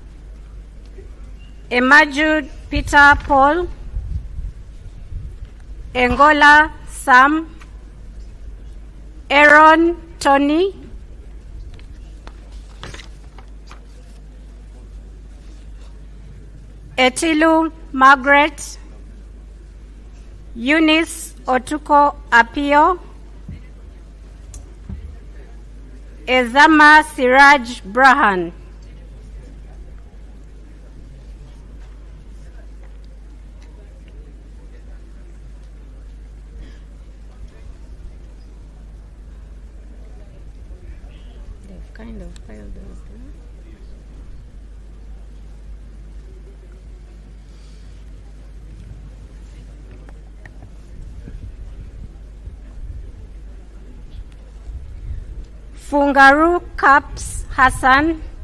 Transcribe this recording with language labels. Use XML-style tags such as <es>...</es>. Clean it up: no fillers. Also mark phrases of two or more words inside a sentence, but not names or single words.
<en>Emajud Peter Paul, Engola Sam, Aaron Tony, Etilu Margaret, Eunice Otuko Apio, Ezama Siraj Brahan. Kind of filed those, Fungaru Caps Hassan,</en>